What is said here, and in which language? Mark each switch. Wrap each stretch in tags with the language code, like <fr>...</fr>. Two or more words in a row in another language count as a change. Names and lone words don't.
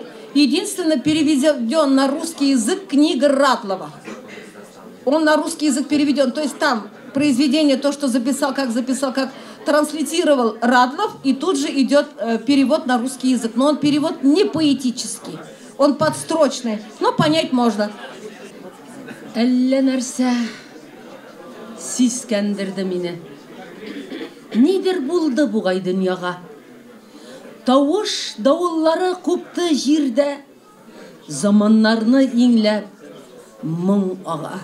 <ru>Единственно переведен на русский язык книга Ратлова. Он на русский язык переведен. То есть там произведение, то, что записал, как транслитировал Радлов, и тут же идет перевод на русский язык. Но он перевод не поэтический, он подстрочный, но понять можно.</ru> <tt>Әллә нәрсә сискәндерде мине. Нидер булды бугай дөньяга. Тавыш давыллары купты җирдә, заманнарны иңләп моң ага.</tt>